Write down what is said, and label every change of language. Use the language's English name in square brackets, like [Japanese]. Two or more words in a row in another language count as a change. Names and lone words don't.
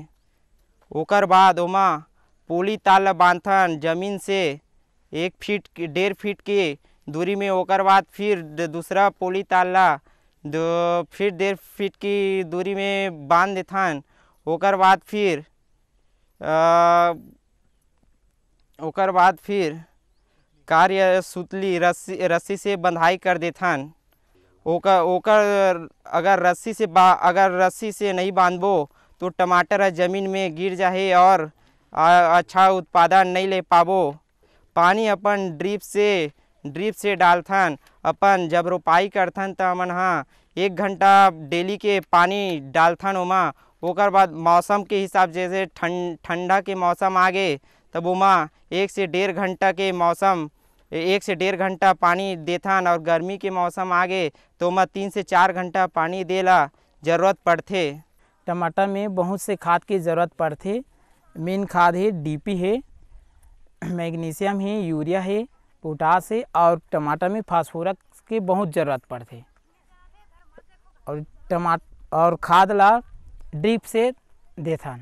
[Chhattisgarhi] ओकर बाद ओमा पोली तार ला बांधथन जमीन से 1-1.5 फीट के दूरी में। ओकर बाद फिर दूसरा पोली तार ला फिर 1.5 फीट की दूरी में बांध देथन। ओकर बाद फिर कार्य सुतली रस्सी से बंधाई कर देथन। ओकर अगर रस्सी से नहीं बांधबो तो टमाटर जमीन में गिर जाए और अच्छा उत्पादन नहीं ले पाबो। पानी अपन ड्रिप से डालथन। अपन जब रोपाई करथन तो हमन 1 घंटा डेली के पानी डालथन ओमा। ओकर बाद मौसम के हिसाब जैसे ठंडा के मौसम आ गए तब ओमा 1 से 1.5 घंटा पानी देथन। और गर्मी के मौसम आ गए तो ओमा 3 से 4 घंटा पानी देला जरूरत पड़थे। टमाटर में बहुत से खाद की ज़रूरत पड़थे। मेन खाद है डीपी है, मैग्नीशियम है, यूरिया है, पोटास है, और टमाटर में फास्फोरस की बहुत ज़रूरत पड़थे। और खाद ला ड्रिप से देथन।